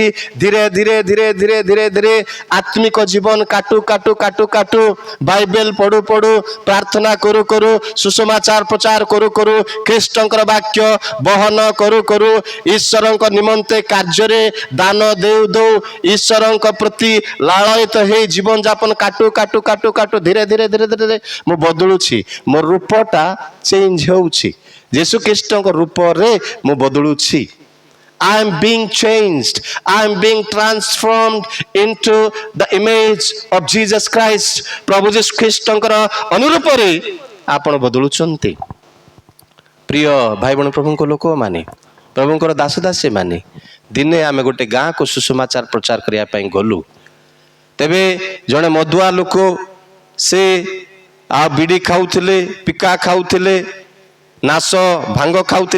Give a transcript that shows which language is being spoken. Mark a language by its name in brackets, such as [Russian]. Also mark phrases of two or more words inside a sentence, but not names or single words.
[Odia] ଧୀରେ ଧୀରେ ଧୀରେ ଧୀରେ ଧୀରେ ଧୀରେ ଆତ୍ମିକ ଜୀବନ କାଟୁ କାଟୁ କାଟୁ କାଟୁ, ବାଇବେଲ ପଢୁ ପଢୁ, ପ୍ରାର୍ଥନା କରୁ କରୁ, ସୁସମାଚାର ପ୍ରଚାର କରୁ କରୁ, ଖ୍ରୀଷ୍ଟଙ୍କର ବାକ୍ୟ ବହନ କରୁ କରୁ, ଈଶ୍ୱରଙ୍କ ନିମନ୍ତେ କାର୍ଯ୍ୟରେ ଦାନ ଦେଉ ଦେଉ, ଈଶ୍ୱରଙ୍କ ପ୍ରତି ଲାଳୟିତ ହେଇ ଜୀବନ ଯାପନ କାଟୁ କାଟୁ କାଟୁ କାଟୁ, ଧୀରେ ଧୀରେ ଧୀରେ ଧୀରେ ମୁଁ ବଦଳୁଛି। ମୋ ରୂପଟା ଚେଞ୍ଜ ହେଉଛି। ଯୀଶୁ ଖ୍ରୀଷ୍ଟଙ୍କ ରୂପରେ ମୁଁ ବଦଳୁଛି। [English] I am being changed. I am being transformed into the image of Jesus Christ। [Odia] ପ୍ରଭୁ ଯୀଶୁ ଖ୍ରୀଷ୍ଟଙ୍କର ଅନୁରୂପରେ ଆପଣ ବଦଳୁଛନ୍ତି। ପ୍ରିୟ ଭାଇ ଭଉଣୀ ପ୍ରଭୁଙ୍କ ଲୋକମାନେ, ପ୍ରଭୁଙ୍କର ଦାସ ଦାସୀ ମାନେ, ଦିନେ ଆମେ ଗୋଟେ ଗାଁକୁ ସୁସମାଚାର ପ୍ରଚାର କରିବା ପାଇଁ ଗଲୁ। ତେବେ ଜଣେ ମଦୁଆ ଲୋକ, ସେ ଆଉ ବିଡ଼ି ଖାଉଥିଲେ, ପିକା ଖାଉଥିଲେ, ନାଶ ଭାଙ୍ଗ ଖାଉଥିଲେ।